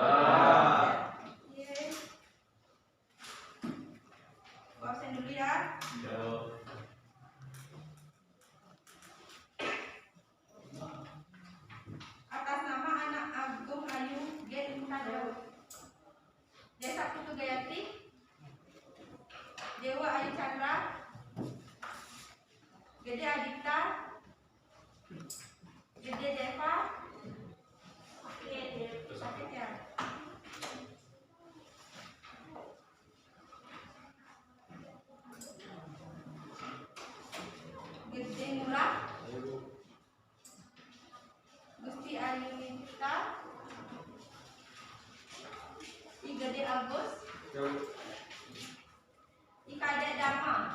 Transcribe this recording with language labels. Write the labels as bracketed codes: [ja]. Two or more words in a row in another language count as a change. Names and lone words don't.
[id] Oke. Ibu absen dulu ya. Ya. Atas nama anak Agung Ayu G. Intan Daud, Desa Putu Gayatri, Dewa Ayu Chandra, Gede Adita, Gede Deva, sakit ya. Gede Murah, Gusti Ayunita, I Gede Agus, I Kadek Dharma,